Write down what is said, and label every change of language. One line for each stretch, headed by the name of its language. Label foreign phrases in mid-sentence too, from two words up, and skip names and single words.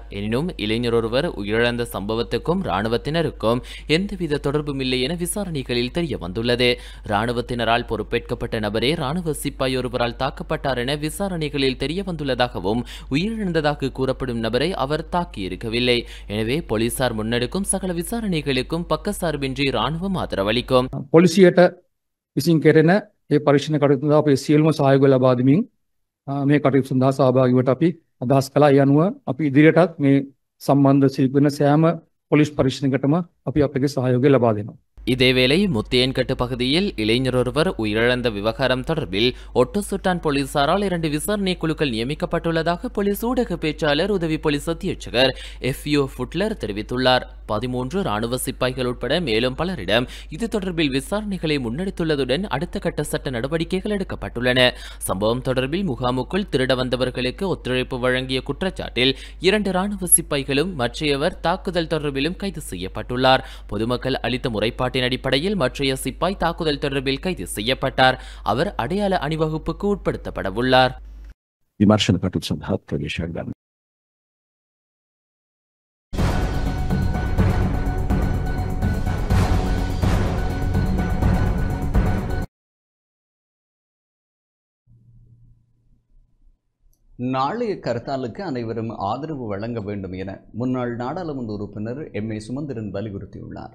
Tamil: எனினும் இளைஞர் ஒருவர் உயிரிழந்த சம்பவத்துக்கும் இராணுவத்தினருக்கும் எந்தவித தொடர்பும் இல்லை என விசாரணைகளில் தெரிய வந்துள்ளது. இராணுவத்தினரால் பொறுப்பேற்கப்பட்ட நபரே இராணுவ ஒருவரால் தாக்கப்பட்டார் என விசாரணைகளில் தெரிய வந்துள்ளதாகவும் உயிரிழந்ததாக கூறப்படும் நபரை அவர் தாக்கியிருக்கவில்லை. எனவே போலீசார் முன்னெடுக்கும் சகல விசாரணைகளுக்கும் பக்கசார்பின்றி இராணுவம் ஆதரவளிக்கும்.
Sinhala: පොලිසියට විසින් කෙරෙන ඒ පරීක්ෂණ කටයුතු සඳහා අපේ සියලුම සහයෝගය ලබා දෙමින් මේ කටයුතු සඳහා සහභාගී වීමට අපි අදහස් කළා. ඒ අනුව අපි ඉදිරියටත් මේ සම්බන්ධ සිදුවෙන සෑම පොලිස් පරීක්ෂණයකටම අපි අපගේ සහයෝගය ලබා දෙනවා.
Tamil: இதேவேளை முத்தியன்கட்டு பகுதியில் இளைஞர் ஒருவர் உயிரிழந்த விவகாரம் தொடர்பில் ஒட்டுசுட்டான் போலீசாரால் 2 விசாரணை குழுக்கள் நியமிக்கப்பட்டுள்ளதாக போலீஸ் ஊடக பேச்சாளர் உதவி போலீஸ் அத்தியட்சகர் FU ஃபுட்லர் தெரிவித்துள்ளார். 13 ராணுவ சிப்பாய்கள் உட்பட மேலும் பலரிடம் இது தொடர்பில் விசாரணைகளை முன்னெடுத்துள்ளதுடன் அடுத்த கட்ட சட்ட நடவடிக்கைகள் எடுக்கப்பட்டுள்ளன. சம்பவம் தொடர்பில் முகாமுக்குள் திருட வந்தவர்களுக்கு ஒத்துழைப்பு வழங்கிய குற்றச்சாட்டில் 2 ராணுவ சிப்பாய்களும் மற்றையவர் தாக்குதல் தொடர்பிலும் கைது செய்யப்பட்டுள்ளார். பொதுமக்கள் அளித்த முறைப்பாட்டின் அடிப்படையில் மற்றைய சிப்பாய் தாக்குதல் தொடர்பில் கைது செய்யப்பட்டார். அவர் அடையாள அணிவகுப்புக்கு உட்படுத்தப்படவுள்ளார்.
Sinhala: විමර්ශන කටයුතු සඳහා ප්‍රවේශයක් ගන්න.
Tamil: நாளைய கர்த்தாலுக்கு அனைவரும் ஆதரவு வழங்க வேண்டும் என முன்னாள் நாடாளுமன்ற உறுப்பினர் MA சுமந்திரன் வலியுறுத்தியுள்ளார்.